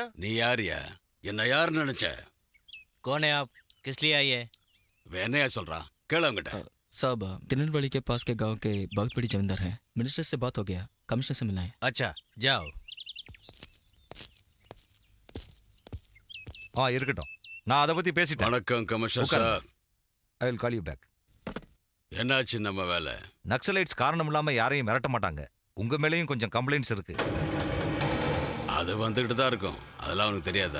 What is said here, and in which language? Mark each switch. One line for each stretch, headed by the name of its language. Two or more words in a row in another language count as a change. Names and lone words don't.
Tamil: நீ யாரியா? என்ன யாருன்னு நினைச்ச?
Hindi: कौन आप किसलिए आए?
Tamil: வேணையா சொல்றான், கேளு அவங்கிட்ட.
Hindi: साहब तिरुनेलवेली के पास के गांव के बहुत बड़ी जमींदार है, मिनिस्टर से बात हो गया, कमिश्नर से मिलना है. अच्छा जाओ.
Tamil: இருக்கட்டும், நான் அதை பத்தி பேசிட்டேன். வணக்கம்
English: commissioner sir. I will call you back.
Tamil: என்னாச்சு நம்ம வேலை? நக்சலைட்ஸ் காரணம் இல்லாம யாரையும் மிரட்ட மாட்டாங்க. உங்க மேலேயும் கொஞ்சம் கம்ப்ளைண்ட்ஸ் இருக்கு. அது வந்துகிட்டு தான் இருக்கும், அதெல்லாம் உனக்கு தெரியாதா?